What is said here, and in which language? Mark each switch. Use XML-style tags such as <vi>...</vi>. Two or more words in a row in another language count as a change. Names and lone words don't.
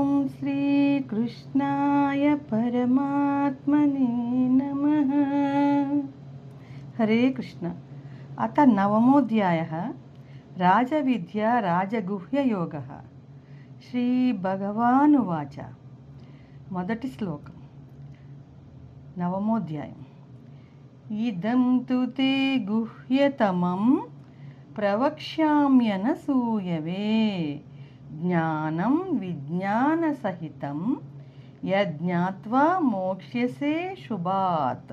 <sa>श्रीकृष्णाय परमात्मने नमः। हरे कृष्ण। अथ नवमोऽध्यायः राजविद्या राजगुह्ययोगः।</sa> <te>श्रीभगवानुवाच। మొదటి శ్లోకం నవమోధ్యాయం।</te> <sa>ఇదం తు తే గుహ్యతమం ప్రవక్ష్యామ్యనసూయవే జ్ఞానం విజ్ఞానసహితం యజ్ఞాత్వా మోక్ష్యసే శుభాత్।</sa>